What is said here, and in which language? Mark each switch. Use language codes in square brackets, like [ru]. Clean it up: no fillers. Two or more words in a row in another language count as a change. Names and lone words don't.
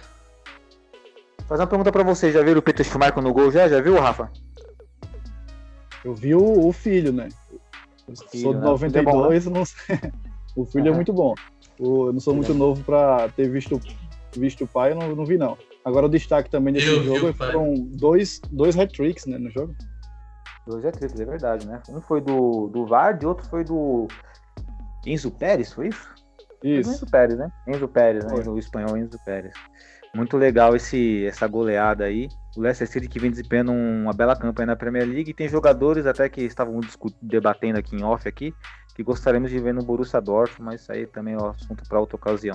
[pt] Fazer uma pergunta pra você, já viram o Peter Schmeichel no gol já? Já viu, Rafa? Eu vi o filho, né? Eu sou de 92, né? Não sei. O filho é muito bom. Eu não sou muito novo pra ter visto o pai, eu não vi não. Agora o destaque também desse jogo foram dois hat-tricks, né, no jogo. 2 hat-tricks, é verdade, né? Um foi do Vardy, outro foi do Enzo Pérez, foi isso? Isso. Enzo Pérez, né? Enzo Pérez, né? O espanhol Enzo Pérez. Muito legal essa goleada aí. O Leicester City que vem desempenhando uma bela campanha na Premier League. E tem jogadores até que estavam debatendo aqui em off aqui, que gostaríamos de ver no Borussia Dortmund, mas isso aí também é um assunto para outra ocasião.